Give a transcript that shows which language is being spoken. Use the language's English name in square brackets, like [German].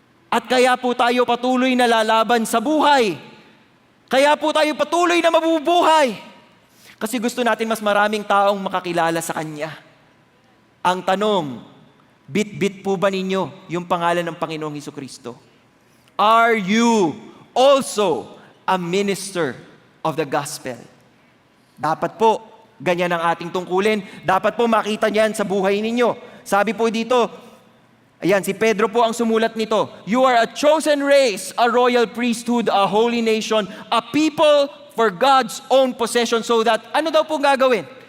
[Filipino] At kaya po tayo patuloy na lalaban sa buhay. Kaya po tayo patuloy na mabubuhay. Kasi gusto natin mas maraming taong makakilala sa Kanya. Ang tanong, bit-bit po ba ninyo yung pangalan ng Panginoong Hesukristo? [English] Are you also a minister of the gospel? [Filipino] Dapat po, ganyan ang ating tungkulin. Dapat po makita niyan sa buhay ninyo. Sabi po dito, ayan, si Pedro po ang sumulat nito. [English] "You are a chosen race, a royal priesthood, a holy nation, a people for God's own possession," so that, [Filipino] ano daw po gagawin?